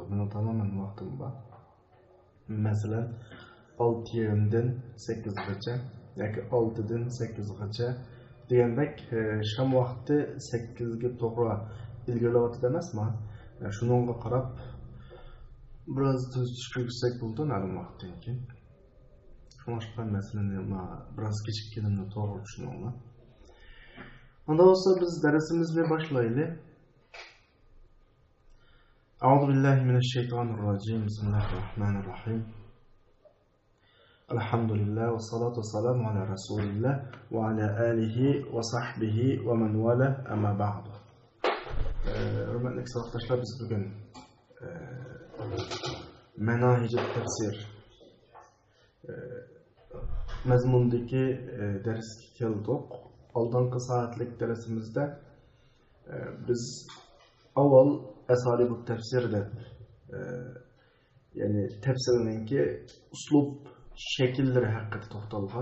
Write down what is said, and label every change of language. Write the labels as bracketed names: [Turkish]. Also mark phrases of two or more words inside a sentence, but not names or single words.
[Uzbek] Mana tamoman vaqtim bor. Masalan, 6:30 dan 8gacha yoki 6 dan 8gacha degandek sham vaqti 8ga to'g'ri ilgarilayotdi emasmi? Shunga qarab biroz tushirsak bo'ldi ma'lum vaqtdan keyin. Boshqa masalani biroz kechikkanimni to'g'ri tushunolman. Unda bo'lsa biz darsimizni boshlaylik. [Arabic] أعوذ بالله من الشيطان الرجيم. بسم الله الرحمن الرحيم. الحمد لله والصلاة والسلام على رسول الله وعلى آله وصحبه ومن والاه أما بعد. [Uzbek] Hurmatli savoqdoshlar, biz bugun [Arabic] مناهج تفسير [Uzbek] mazmundagi darsga keldik. Oldingi soatlik darsimizda biz avval [Arabic] أساليب تفسير [Uzbek] deb ya'ni tafsirninki uslub shakllari haqida to'xtalgan.